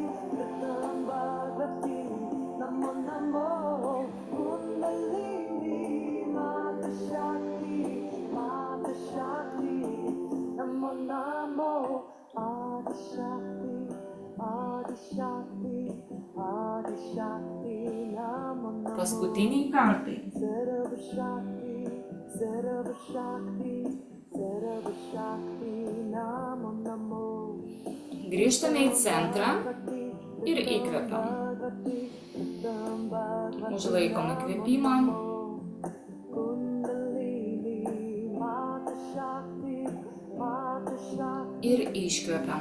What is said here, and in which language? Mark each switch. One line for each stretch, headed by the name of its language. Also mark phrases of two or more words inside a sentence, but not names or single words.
Sanskrit: Kritam Bhagavati, Namo Namo, Kundalini Mata Shakti, Mata Shakti, Namo Namo, Adi Shakti, Adi Shakti, Adi Shakti, Namo Namo.
Lithuanian: Paskutiniai kartai.
Sanskrit: Sarva Shakti, Sarva Shakti, Sarva Shakti, Namo Namo.
Lithuanian: Grįžtame į centrą ir įkvepiam. Užlaikom įkvėpimą. Ir iškvepiam.